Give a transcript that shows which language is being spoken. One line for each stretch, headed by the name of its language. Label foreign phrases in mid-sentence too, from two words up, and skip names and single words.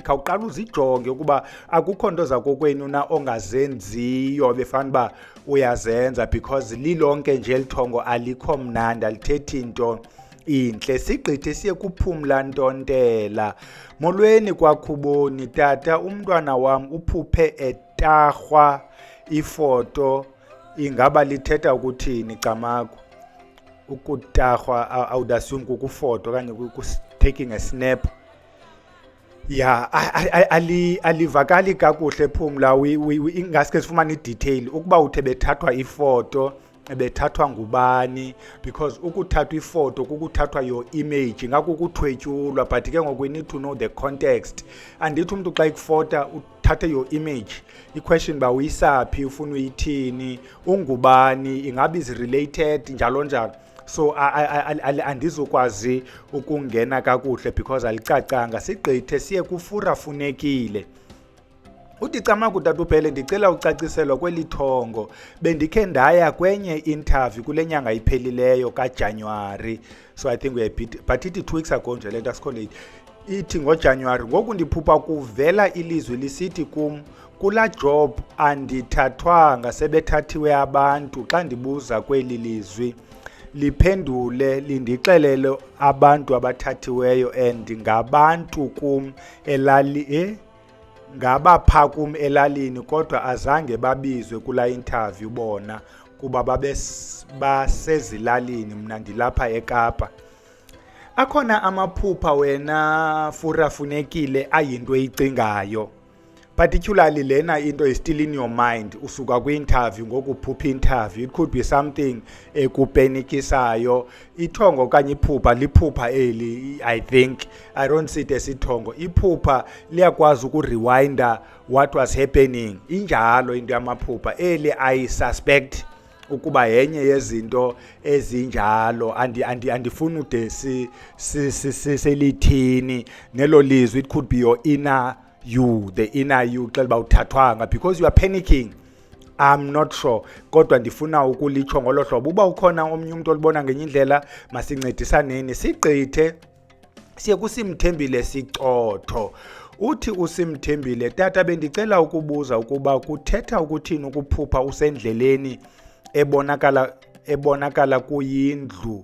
Xhosa: Khawuqala uzijonge ukuba akukho nto zakokwenu na ongazenziyo befana uba uyazenza, because lilonke nje elithongo alikho mnandi, alithethi nto intle. Sigqithe siye kuPhumla Ntontela. Molweni kwaKhuboni tata, umntwana wam uphuphe etarhwa ifoto, ingaba lithetha ukuthini Camagu? Ukutarhwa
English: I would assume
Xhosa: kukufoto okanye
English: taking a snap.
Xhosa: Ya alivakali kakuhle Phumla, ingaske sifumane idetail ukuba uthe bethathwa ifoto bethathwa ngubani, because ukuthathwa ifoto kukuthathwa
English: your image,
Xhosa: ngakukuthwetyulwa, but ke ngoku
English: we need to know the context.
Xhosa: Andithi umuntu xa ikufota uthathe
English: your image,
Xhosa: i-question ba uyisaphi, ufuna uyithini, ungubani, ingabe
English: is related
Xhosa: njalo njalo. So andizokwazi ukungena kakuhle because alicacanga. Sigqithe siye kuFurafunekile. Uthi Camagu tata uphele, ndicela ucaciselwa kweli thongo. Bendikhe ndaya kwenye interview kule nyanga iphelileyo kaJanuwari.
English: So I think we are but ithi 2 weeks ago
Xhosa: nje lento asikhole ithi ngoJanuwari. Ngoku ndiphupha kuvela ilizwi lisithi kum, kula job andithathwanga, sebethathiwe abantu. Xa ndibuza kweli lizwi liphendule lindixelele abantu abathathiweyo and ngabantu kum ngabapha kum elalini, kodwa azange babizwe kula interview bona kuba basezilalini, mna ndilapha eKapa. Akhona amaphupha wena Furafunekile ayinto eyicingayo, particularly lena into
English: is still in your mind
Xhosa: usuka kwi-interview ngokuphupha interview.
English: It could be something ekupenikisayo.
Xhosa: Ithongo okanye iphupha liphupha eli,
English: I think I don't see it as ithongo.
Xhosa: Iphupha liyakwazi ukurewinda
English: what was happening.
Xhosa: Injalo into yamaphupha eli
English: I suspect
Xhosa: ukuba yenye yezinto ezinjalo. Andifuna ude selithini nelo lizwi.
English: It could be your inner you, the inner you,
Xhosa: xa uba uthathwanga
English: because you are panicking. I'm not sure,
Xhosa: kodwa ndifuna ukulitsho ngolo hlobo. Uba ukhona omnye umuntu olibona ngenye indlela, masincedisaneni. Sigqithe siye kuSimthembile Sicotho. Uthi uSimthembile, tata bendicela ukubuza ukuba kuthetha ukuthini ukuphupha usendleleni ebonakala kuyindlu.